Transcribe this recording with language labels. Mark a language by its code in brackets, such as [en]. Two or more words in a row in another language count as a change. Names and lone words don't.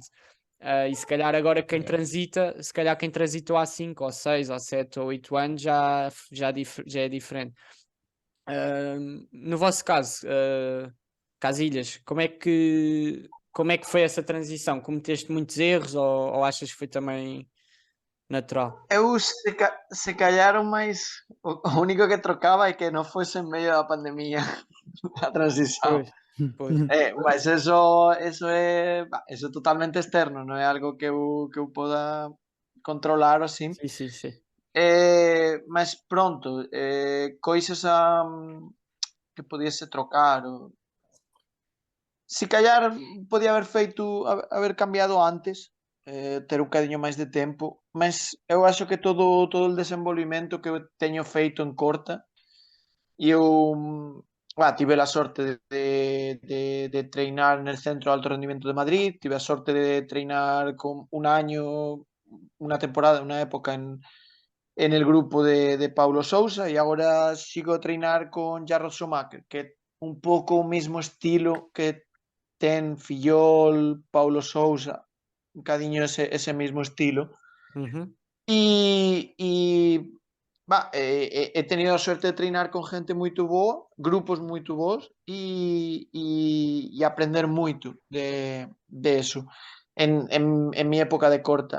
[pt] E se calhar agora quem transita, se calhar quem transitou há 5 ou 6 ou 7 ou 8 anos já é diferente. No vosso caso, Casilhas, como é que foi essa transição? Cometeste muitos erros ou achas que foi também natural? [gl] Eu se calhar o máis o único que trocaba é que non fose en medio da pandemia a transición. [pt] Pois, pois. [gl] Mas eso é eso é totalmente externo, non é algo que eu poda controlar ou así. [pt] Sim, sim, sim. [gl] Mas pronto, coisas que podiese trocar ou se calhar podía haber feito haber cambiado antes, ter un bocadiño máis de tempo, mas eu acho que todo o desenvolvimento que eu teño feito en corta e eu tive a sorte de treinar el Centro de Alto Rendimiento de Madrid, tive a sorte de treinar con [es] un año, una temporada, una época en el grupo [gl] de Paulo Sousa e agora sigo a treinar con Jarrod Schumacher, que é un pouco o mesmo estilo que ten Fillol, Paulo Sousa, un bocadiño [es] ese mismo estilo. Uhum. He tenido [gl] a suerte de treinar con gente moito boa, grupos moito bons e aprender moito de eso [es] en mi época [gl] de corta.